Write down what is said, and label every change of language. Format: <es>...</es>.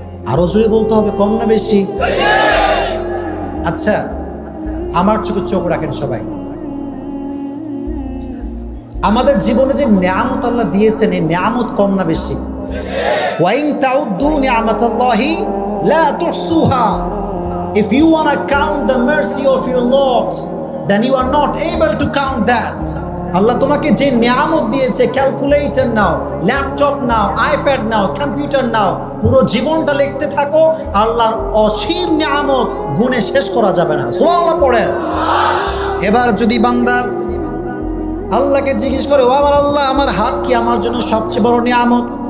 <bn>আরো জোরে বলতে হবে, কম না বেশি? আচ্ছা, আমার চোখে চোখ রাখেন সবাই। আমাদের জীবনে যে নিয়ামত আল্লাহ দিয়েছেন, এই নিয়ামত কম না বেশি?</bn> <ar>ওয়াইন তাউদ্দু নি'মাতাল্লাহি লা তুহসুহা।</ar> <en>If you want to count the mercy of your Lord, then you are not able to count that.</en> <bn>আল্লাহ তোমাকে যে নিয়ামত দিয়েছে, ক্যালকুলেটর নাও, ল্যাপটপ নাও, আইপ্যাড নাও, কম্পিউটার নাও, পুরো জীবনটা লিখতে থাকো, আল্লাহর অসীম নিয়ামত গুণে শেষ করা যাবে না। সুবহানাল্লাহ পড়েন। এবার যদি বান্দা আল্লাহকে জিজ্ঞেস করে, ও আমার আল্লাহ, আমার হাত কি আমার জন্য সবচেয়ে বড় নিয়ামত?</bn>